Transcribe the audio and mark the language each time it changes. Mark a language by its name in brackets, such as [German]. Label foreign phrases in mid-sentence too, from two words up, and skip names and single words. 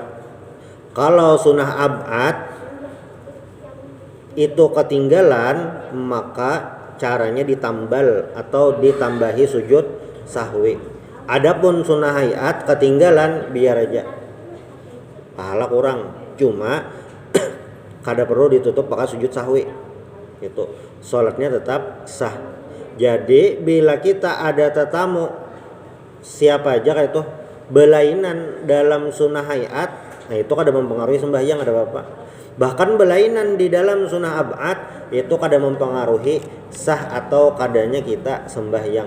[Indonesian] Kalau sunnah ab'ad itu ketinggalan, maka caranya ditambal atau ditambahi sujud sahwi. Adapun sunnah hayat ketinggalan, biar aja, pahala kurang, cuma kada perlu ditutup pakai sujud sahwi, itu sholatnya tetap sah. Jadi bila kita ada tetamu siapa aja kayak itu belainan dalam sunnah hayat, nah itu kada mempengaruhi sembahyang, ada apa-apa. Bahkan belainan di dalam sunnah ab'ad itu kada mempengaruhi sah atau kadanya kita sembahyang.